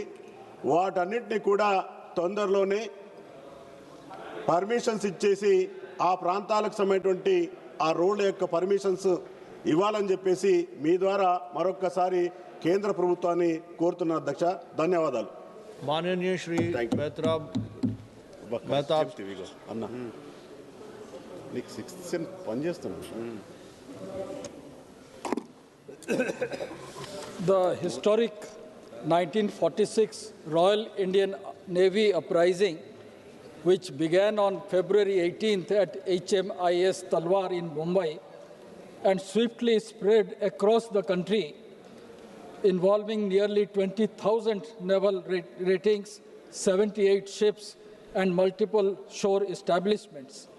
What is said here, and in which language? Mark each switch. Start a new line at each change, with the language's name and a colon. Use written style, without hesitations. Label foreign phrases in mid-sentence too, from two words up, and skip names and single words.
Telugu: వాటన్నిటిని కూడా తొందరలోనే పర్మిషన్స్ ఇచ్చేసి ఆ ప్రాంతాలకు సంబంధించినటువంటి ఆ రోడ్ల యొక్క పర్మిషన్స్ ఇవ్వాలని చెప్పేసి మీ ద్వారా మరొక్కసారి కేంద్ర ప్రభుత్వాన్ని కోరుతున్న అధ్యక్ష. ధన్యవాదాలు.
Hindi: माननीय श्री मेहता
Telugu: అన్న నీకు 6th సెమ్ పని చేస్తున్నాను.
English: The historic 1946 Royal Indian Navy uprising, which began on February 18th at HMIS Talwar in Mumbai and swiftly spread across the country, involving nearly 20,000 naval ratings, 78 ships, and multiple shore establishments.